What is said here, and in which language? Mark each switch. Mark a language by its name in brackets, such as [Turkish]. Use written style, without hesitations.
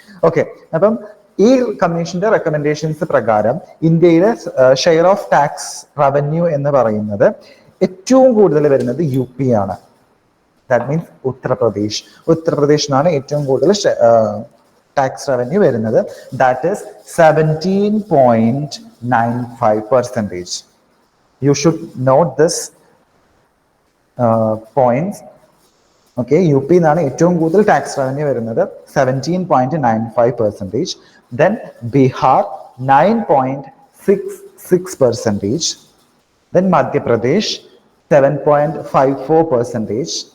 [Malayalam] Okay, അപ്പം ഈ കമ്മീഷന്റെ റെക്കമെൻഡേഷൻസ് പ്രകാരം ഇന്ത്യയിലെ ഷെയർ ഓഫ് ടാക്സ് റവന്യൂ എന്ന് പറയുന്നത് ഏറ്റവും കൂടുതൽ വരുന്നത് UP ആണ്. [English] that means [Malayalam] ഉത്തർപ്രദേശിനാണ് ഏറ്റവും കൂടുതൽ ടാക്സ് റവന്യൂ വരുന്നത്. [English] That is 17.95%. You should note this points. [Malayalam] Okay, UP എന്നാണ് ഏറ്റവും കൂടുതൽ ടാക്സ് റവന്യൂ വരുന്നത്, 17.95%. [English] Then Bihar 9.66%. Then Madhya Pradesh 7.54%.